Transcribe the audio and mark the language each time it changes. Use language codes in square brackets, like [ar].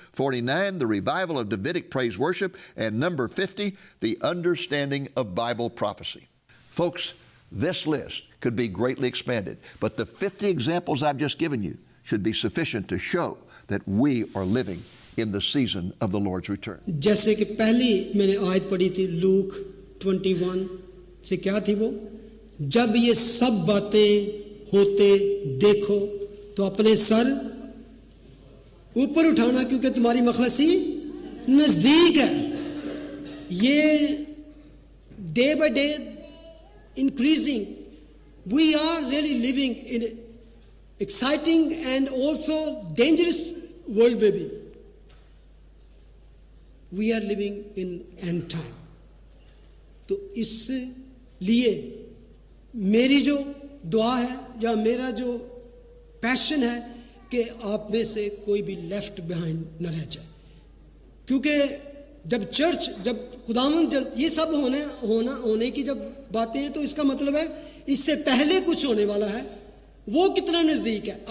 [en] 49, the revival of Davidic praise worship. And number 50, the understanding of Bible prophecy. Folks, this list could be greatly expanded, but the 50 examples I've just given you should be sufficient to show that we are living in the season of the Lord's return. [hi] जैसे कि पहली मैंने आयत पढ़ी थी look 21 से, क्या थी वो? जब ये सब बातें होते देखो तो अपने सर ऊपर उठाना, क्योंकि तुम्हारी मखलसी नजदीक है. ये [en] Day by day increasing. We are really living in an exciting and also dangerous world, baby. We are living in end time. [hi] तो इसलिए मेरी जो दुआ है या मेरा जो पैशन है कि आप में से कोई भी [en] left behind [hi] न रह जाए, क्योंकि जब चर्च, जब खुदावंद, ये सब होने की जब बातें हैं तो इसका मतलब है इससे पहले कुछ होने वाला है, वो कितना नज़दीक है.